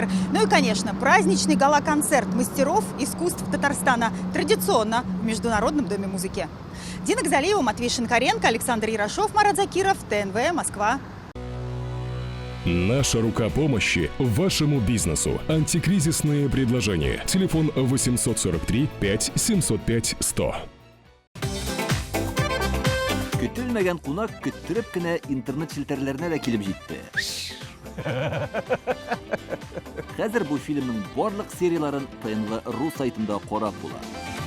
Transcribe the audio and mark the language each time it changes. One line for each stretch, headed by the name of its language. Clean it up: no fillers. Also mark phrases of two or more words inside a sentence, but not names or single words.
Russian: Ну и, конечно, праздничный гала-концерт мастеров искусств Татарстана. Традиционно в Международном доме музыки. Дина Гзалиева, Матвей Шинкаренко, Александр Ярошов, Марат Закиров, ТНВ, Москва. Наша рука помощи вашему бизнесу. Антикризисные предложения. Телефон 843 5 705 100.
Tatar: Көтелмәгән кунак көттүреп кенә интернет челтәрләренә дә килеп җитте. Хәзер бу фильмның барлык серияларын ТНВ.ру сайтында карап була.